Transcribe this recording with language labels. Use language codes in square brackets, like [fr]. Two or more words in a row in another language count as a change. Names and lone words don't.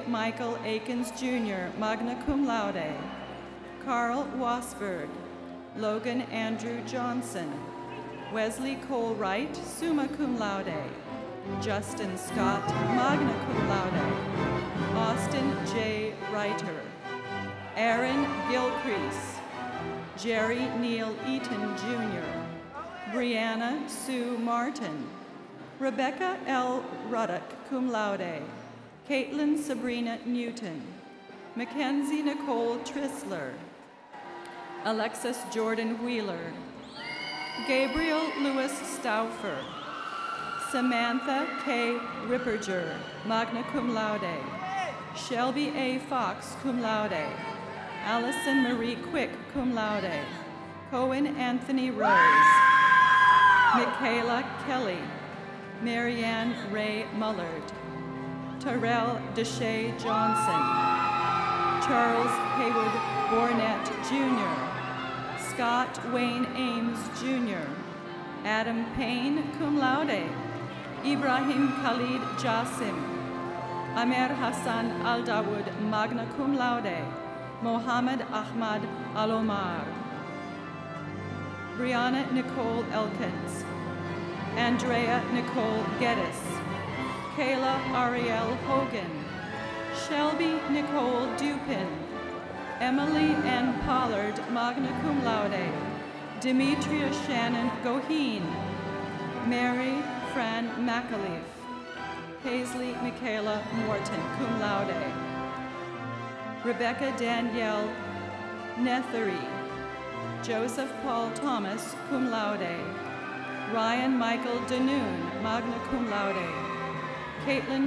[en] Michael Akins Jr., [la] magna cum laude, [en] Carl Wasberg, Logan Andrew Johnson, Wesley Cole Wright, [la] summa cum laude, Justin Scott, magna cum laude, Austin J. [en] Reiter, Aaron Gilcrease, Jerry Neal Eaton Jr., Brianna Sue Martin, Rebecca L. [la] Ruddock, cum laude, [en] Caitlin Sabrina Newton, Mackenzie Nicole Trissler, Alexis Jordan Wheeler, Gabriel Lewis Stauffer, Samantha K. Ripperger, [la] magna cum laude, [en] Shelby A. Fox, [la] cum laude, [en] Allison Marie Quick, [la] cum laude, [en] Cohen Anthony Rose, Michaela Kelly, Marianne Ray Mullard, Terrell Deshay Johnson, Charles Haywood Bornett Jr., Scott Wayne Ames Jr., Adam Payne, [la] cum laude, [en] Ibrahim Khalid Jassim, Amer Hassan Al-Dawood, [la] magna cum laude, [en] Mohammed Ahmad Al-Omar, Brianna Nicole Elkins, Andrea Nicole Geddes, Kayla Ariel Hogan, Shelby Nicole Dupin, Emily N. Pollard, [la] magna cum laude, [en] Demetria Shannon Goheen, Mary Fran McAleef, Paisley Michaela Morton, [la] cum laude, [en] Rebecca Danielle Nethery, Joseph Paul Thomas, [la] cum laude, Ryan Michael Danoon, magna cum laude, Caitlin